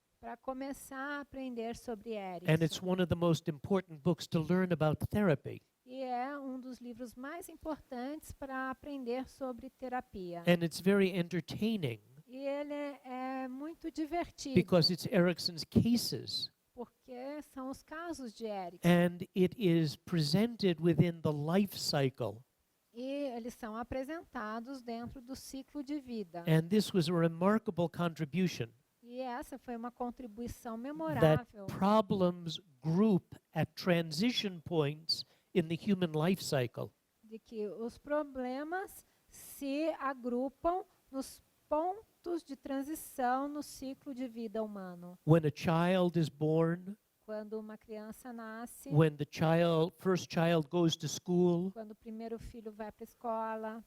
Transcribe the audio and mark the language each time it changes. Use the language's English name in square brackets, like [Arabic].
[Portuguese] para começar a aprender sobre [English] And it's [Portuguese] Erickson. [English] one of the most important books to learn about therapy. [Portuguese] E é um dos livros mais importantes para aprender sobre terapia. [English] And it's very entertaining [Portuguese] E ele é muito divertido, [English] because it's Erickson's cases. [Portuguese] porque são os casos de Erickson. [English] And it is presented within the life cycle. [Portuguese] E eles são apresentados dentro do ciclo de vida. [English] And this was a remarkable contribution [Portuguese] E essa foi uma contribuição [English] that [Portuguese] memorável, [English] problems group at transition points in the human life cycle. [Portuguese] de que os problemas se agrupam nos pontos de transição no ciclo de vida humano. [English] When a child is born, [Portuguese] Quando uma criança nasce, [English] when the first child goes to school, [Portuguese] quando o primeiro filho vai para a escola,